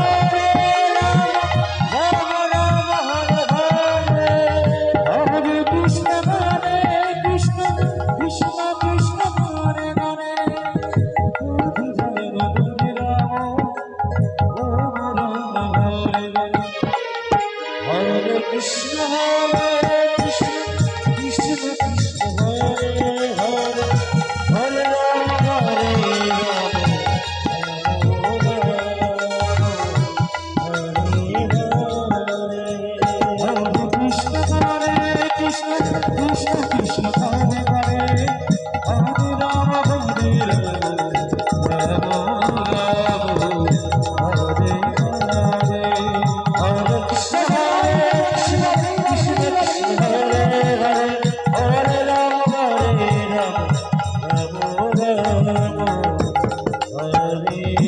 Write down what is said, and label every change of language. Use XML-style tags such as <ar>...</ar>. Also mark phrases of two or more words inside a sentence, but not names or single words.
<sa>রাম রাম হরে হরে হরে কৃষ্ণ কৃষ্ণ কৃষ্ণ কৃষ্ণ হরে হরে হরে কৃষ্ণ কৃষ্ণ কৃষ্ণ কৃষ্ণ হরে হরে হরে রাম হরে রাম হরে কৃষ্ণ কৃষ্ণ কৃষ্ণ কৃষ্ণ হরে হরে হরে রাম হরে রাম রাম রাম হরে হরে হরে কৃষ্ণ কৃষ্ণ কৃষ্ণ কৃষ্ণ হরে হরে হরে রাম হরে রাম রাম রাম হরে</sa>